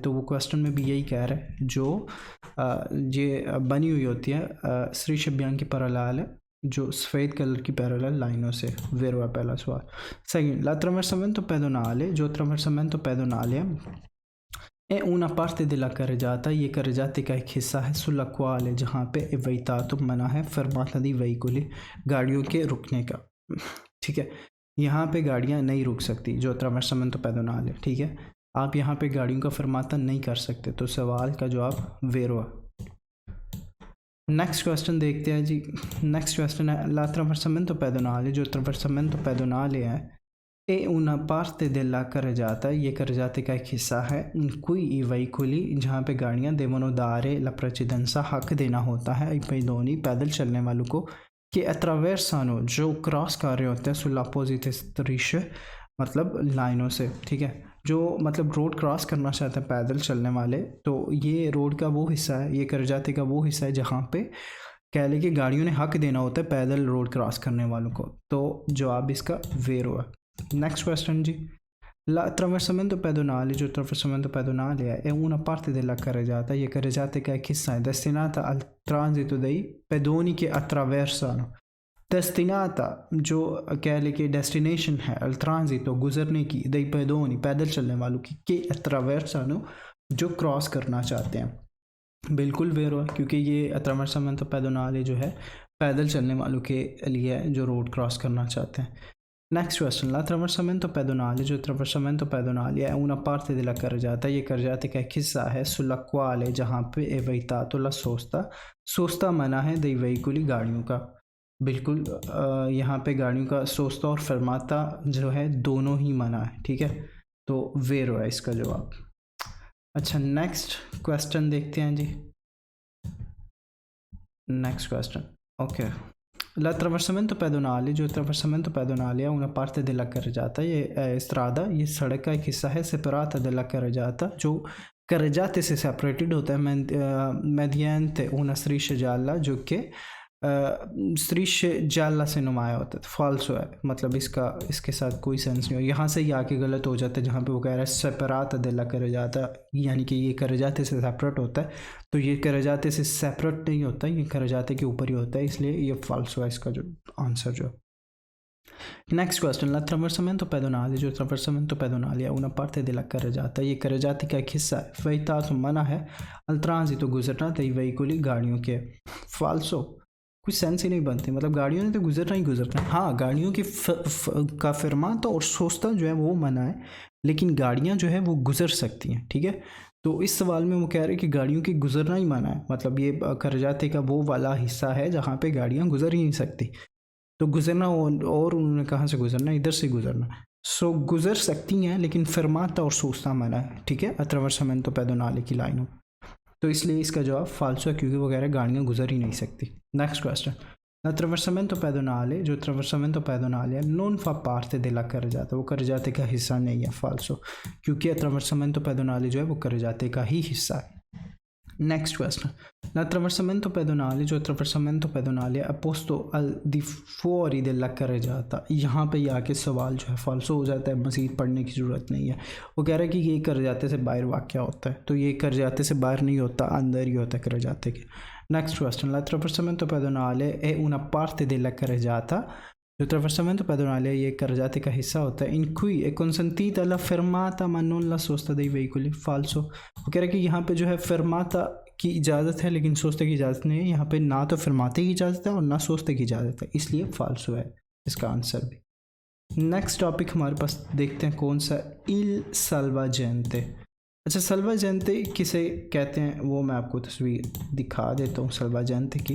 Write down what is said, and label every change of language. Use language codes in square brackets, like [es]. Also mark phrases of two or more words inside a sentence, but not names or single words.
[hi] तो वो क्वेश्चन में भी यही कह रहा है, जो ये बनी हुई होती है [it] strisce bianche parallele, [hi] जो सफ़ेद कलर की पैरेलल लाइनों से, वेरो है पहला सवाल। [it] सेकंड, l'attraversamento pedonale, जो attraversamento pedonale è una parte della carreggiata, ये carreggiata [hi] का एक हिस्सा है, [it] sulla quale, [hi] जहाँ पे [it] è vietato, [hi] मना है, [it] fermata di veicoli, [hi] गाड़ियों के रुकने का, ठीक है। यहाँ पे गाड़ियाँ नहीं रुक सकती, जो [it] attraversamento pedonale, [hi] ठीक है। आप यहाँ पे गाड़ियों का फरमाता नहीं कर सकते, तो सवाल का जवाब वेरो है। [en] next question [hi] देखते हैं जी, [en] next question [hi] है [it] l'attraversamento pedonale, [hi] जो [it] attraversamento pedonale [hi] है [it] è una parte della carreggiata, [hi] ये carreggiata का एक हिस्सा है, [it] in cui i veicoli, [hi] जहाँ पे गाड़ियाँ [it] devono dare la precedenza, [hi] हक देना होता है, [it] i pedoni, [hi] पैदल चलने वालों को, कि attraversano, जो क्रॉस कर रहे होते हैं [it] sulla opposite strisce, [hi] मतलब लाइनों से, ठीक है, जो मतलब रोड क्रॉस करना चाहते हैं पैदल चलने वाले, तो ये रोड का वो हिस्सा है, ये carreggiata का वो हिस्सा है जहाँ पे कह लें कि गाड़ियों ने हक देना होता है पैदल रोड क्रॉस करने वालों को, तो जवाब इसका वेरो है। [en] next question [it] जी, l'attraversamento pedonale, जो attraversamento pedonale è una parte della carreggiata, ये carreggiata [hi] का एक हिस्सा है, [it] destinata al transito dei pedoni che attraversano, destinata [hi] जो कह लें कि डेस्टिनेशन है, [it] al transito [hi] गुजरने की, [it] dei pedoni [hi] पैदल चलने वालों की, [it] che attraversano [hi] जो क्रॉस करना चाहते हैं, बिल्कुल वेरो है, क्योंकि ये [it] attraversamento pedonale [hi] जो है पैदल चलने वालों के लिए है जो रोड क्रॉस करना चाहते हैं। [en] next question, [it] l'attraversamento pedonale, जो attraversamento pedonale è una parte della carreggiata, ये carreggiata [hi] का एक हिस्सा है, [it] sulla quale, [hi] जहाँ पे [it] è vietato la sosta, सोस्ता [hi] मना है [it] dei veicoli, [hi] गाड़ियों का, बिल्कुल यहाँ पे गाड़ियों का सोस्ता और फरमाता जो है दोनों ही मना है, ठीक है। तो वेरो है इसका जवाब। अच्छा, [en] next question [hi] देखते हैं जी। [en] next question, okay. [it] L'attraversamento pedonale, जो attraversamento pedonale è una parte della carreggiata, ये strada, [hi] ये सड़क का एक हिस्सा है, [it] separata della carreggiata, जो carreggiate से separated [hi] होता है [it] mediante una striscia gialla, [hi] जो कि [it] strisce gialla [hi] से नुमाया होता है। फॉल्सो है, मतलब इसके साथ कोई सेंस नहीं हो। यहाँ से ही आके गलत हो जाता है, जहाँ पे वो कह रहा है [it] separata della carreggiata, [hi] यानी कि ये carreggiate से सेपरेट होता है। तो ये carreggiate से सेपरेट नहीं होता, ये carreggiate के ऊपर ही होता है, इसलिए ये फॉल्सो है इसका जो आंसर जो। [en] next question, [it] l'attraversamento pedonale, [hi] जो [it] attraversamento pedonale [hi] है [it] una parte della carreggiata, [hi] ये carreggiate का एक हिस्सा है। [it] vietato [hi] मना है [it] al transito गुजरना dei veicoli, [hi] गाड़ियों के। फॉल्सो, कुछ सेंस ही नहीं बनती, मतलब गाड़ियों ने तो गुजरना ही गुजरना है। हाँ, गाड़ियों की का फरमाता और सोस्ता जो है वो मना है, लेकिन गाड़ियाँ जो है वो गुजर सकती हैं, ठीक है। तो इस सवाल में वो कह रहे हैं कि गाड़ियों की गुजरना ही मना है, मतलब ये carreggiate का वो वाला हिस्सा है जहाँ पे गाड़ियाँ गुजर ही नहीं सकती। तो गुजरना, और उन्होंने कहाँ से गुजरना, इधर से गुजरना। सो गुजर सकती हैं, लेकिन फरमाता और सोचता मना है, ठीक है, [it] attraversamento pedonale [hi] की लाइनों। तो इसलिए इसका जवाब फाल्सो है, क्योंकि वगैरह गाड़ियाँ गुजर ही नहीं सकती। [en] next question, [it] l'attraversamento pedonale, [hi] जो [it] attraversamento pedonale [hi] है [it] non fa parte della carreggiata, [hi] वो carreggiate का हिस्सा नहीं है। फाल्सो, क्योंकि [it] attraversamento pedonale [hi] जो है वो carreggiate का ही हिस्सा है। [en] next question, [it] l'attraversamento pedonale, [hi] जो [it] attraversamento pedonale è posto al di fuori della carreggiata, [hi] यहाँ पे ही आके सवाल जो है फॉल्सो हो जाता है, मज़ीद पढ़ने की ज़रूरत नहीं है। वो कह रहा है कि ये carreggiate से बाहर वाक़या होता है, तो ये carreggiate से बाहर नहीं होता, अंदर ही होता है carreggiate के। [en] next question, [it] l'attraversamento pedonale è una parte della carreggiata, जो attraversamento pedonale ये carreggiate [hi] का हिस्सा होता है, [it] in cui è consentita la fermata ma non la sosta dei veicoli। [hi] फाल्सो, वो कह रहे हैं कि यहाँ पे जो है fermata की इजाज़त है, लेकिन सोस्ते की इजाज़त नहीं है। यहाँ पे ना तो fermate की इजाज़त है और ना सोस्ते की इजाज़त है, इसलिए फाल्सो है इसका आंसर भी। [en] next topic [hi] हमारे पास देखते हैं कौन सा, [it] il salvagente। [hi] अच्छा, salvagente किसे कहते हैं वो मैं आपको तस्वीर दिखा देता हूँ salvagente की।